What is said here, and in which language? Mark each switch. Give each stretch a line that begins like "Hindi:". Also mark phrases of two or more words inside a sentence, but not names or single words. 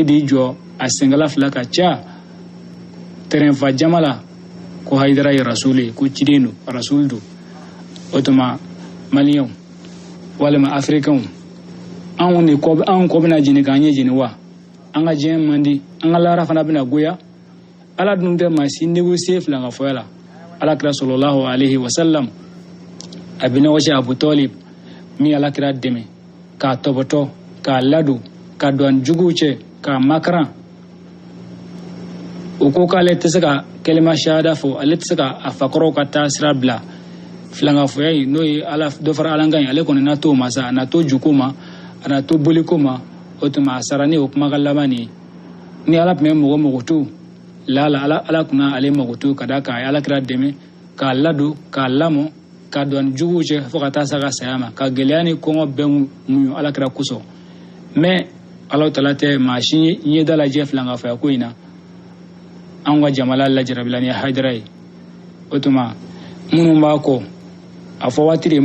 Bambara: de jɔ a sengala fila ka ca terrain jama la ko Haidara ye rasulu ye ko ciden don rasulu don o tuma maliyɛnw walima afirikɛnw anw kɔ bɛna jeni k'an ɲɛ jeni wa an ka diɲɛ man di an ka lahara fana bɛna goya ala dun tɛ maa si négocier filan ka fɔya la alakira
Arabic: صلى الله عليه وسلم
Bambara: a bɛ nɔgɔsi Abu Talib min alakira dɛmɛ k'a tɔbɔtɔ k'a ladon ka don juguw cɛ k'a makaran o ko k'ale tɛ se ka kɛlɛma shahada fɔ ale tɛ se ka a fakɔrɔw ka taa sira bila filankafɔya in n'o ye dɔ fara alankan ye ale kɔni na t'o ma sa a na to juko ma a na to boliko ma o tuma a sara ni o kumakan laban nin ye ni ala tun bɛ mɔgɔ to ala kunna ale mɔgɔ to ka da k'a ye alakira dɛmɛ k'a ladon k'a lamɔ ka don juguw cɛ fo ka taa sa ka saya ma ka gɛlɛya ni kɔngɔ bɛɛ muɲu alakira kosɔn mais Alahu Taala tɛ maa si ɲɛda lajɛ filankafɔya ko in na an ka jamana lajarabila ni Haidara ye o tuma minnu b'a kɔ a fɔ waati de